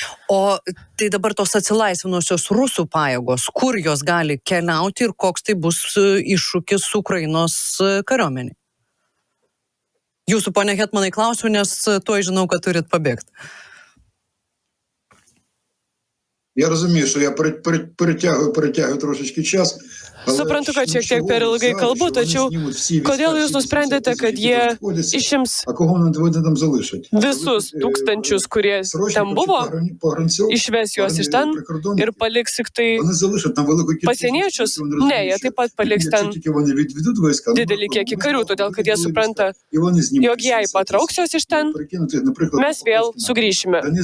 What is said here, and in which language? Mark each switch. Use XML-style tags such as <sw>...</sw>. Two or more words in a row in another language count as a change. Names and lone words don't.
<lt>O tai dabar tos atsilaisvinusios rusų pajėgos, kur jos gali keliauti ir koks tai bus iššūkis Ukrainos kariuomeniai? Jūsų, ponia Hetmanai, klausiu, nes tuoj žinau, kad turit pabėgti.</lt> <uk>Я розумію, що я перетягую трошечки час.</uk> <lt>Suprantu, kad šiek tiek per ilgai kalbu, tačiau kodėl jūs nusprendėte, kad jie išims visus tūkstančius, kurie ten buvo, išves juos iš ten ir paliks tik tai pasieniečius? Ne, jie taip pat paliks ten didelį kiekį karių, todėl kad jie supranta, jog jei patrauks juos iš ten, mes vėl sugrįšime.</lt>